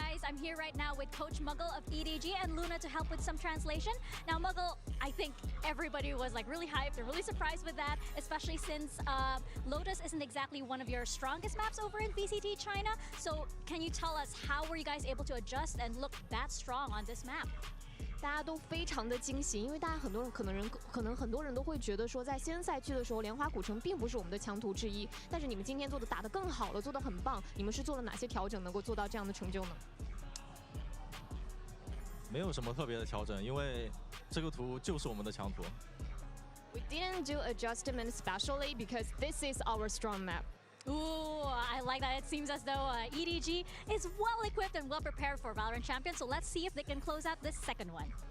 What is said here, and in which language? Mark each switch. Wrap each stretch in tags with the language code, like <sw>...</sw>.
<en>I'm here right now with Coach Muggle of EDG and Luna to help with some translation. Now, Muggle, I think everybody was like really hyped. They're really surprised with that, especially since Lotus isn't exactly one of your strongest maps over in VCT China. So can you tell us how were you guys able to adjust and look that strong on this map?</en> <zh>大家都非常的惊喜，因为大家很多人可能很多人都会觉得说，在新人赛区的时候，莲花古城并不是我们的强途之一。但是你们今天做的打得更好了，做得很棒。你们是做了哪些调整，能够做到这样的成就呢？没有什么特别的调整，因为这个图就是我们的强途。</zh> <en>We didn't do adjustment specially because this is our strong map. Ooh, I like that. It seems as though EDG is well equipped and well prepared for VALORANT Champions. So let's see if they can close out this second one.</en>